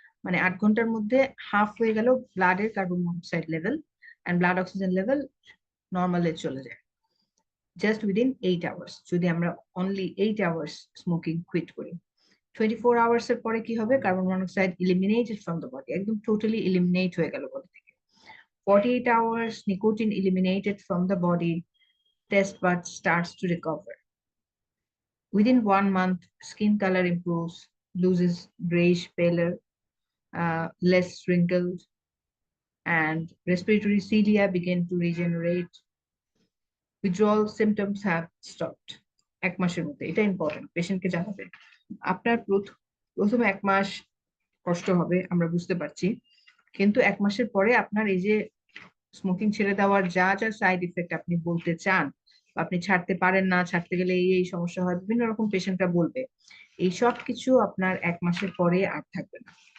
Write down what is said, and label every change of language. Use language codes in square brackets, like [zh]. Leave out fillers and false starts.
[bn] মানে 8 ঘন্টার মধ্যে হাফ হয়ে গেল ব্লাডের carbon monoxide level, and blood oxygen level নর্মালে চলে যায় জাস্ট উইদিন 8 hours, যদি আমরা অনলি 8 hours স্মোকিং কুইট করি। 24 hours এর পরে কি হবে, carbon monoxide [en] eliminated from the body, [bn] একদম টোটালি ইলিমিনেট হয়ে গেল বডি থেকে। [en] 48 hours, nicotine eliminated from the body, taste buds starts to recover. Within 1 month, skin color improves, loses grayish pallor, less wrinkled, and respiratory cilia begin to regenerate. Withdrawal symptoms have stopped. [bn] 1 মাসের মধ্যে, এটা important, পেশেন্টকে জানাবে। আপনার প্রথম 1 মাস কষ্ট হবে, আমরা বুঝতে পারছি, কিন্তু 1 মাসের পরে আপনার এই যে স্মোকিং ছেড়ে দেওয়ার যা যা সাইড ইফেক্ট আপনি বলতে চান, বা আপনি ছাড়তে পারেন না, ছাড়তে গেলে এই সমস্যা হয়, বিভিন্ন রকম পেশেন্টরা বলবে, এই সব কিছু আপনার 1 মাসের পরে আর থাকবে না।